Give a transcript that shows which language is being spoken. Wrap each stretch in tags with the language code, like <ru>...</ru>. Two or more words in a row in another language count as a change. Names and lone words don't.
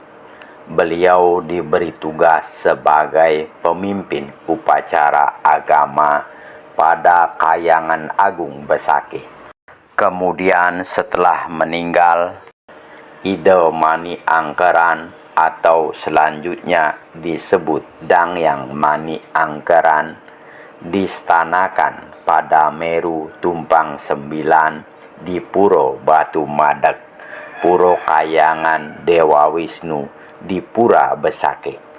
<id>Beliau diberi tugas sebagai pemimpin upacara agama pada Kahyangan Agung Besakih. Kemudian setelah meninggal, Ide Mani Angkeran atau selanjutnya disebut Dangyang Mani Angkeran distanakan pada Meru Tumpang 9 di Puro Batu Madeg, Puro Kahyangan Dewa Wisnu di Pura Besakih.</id>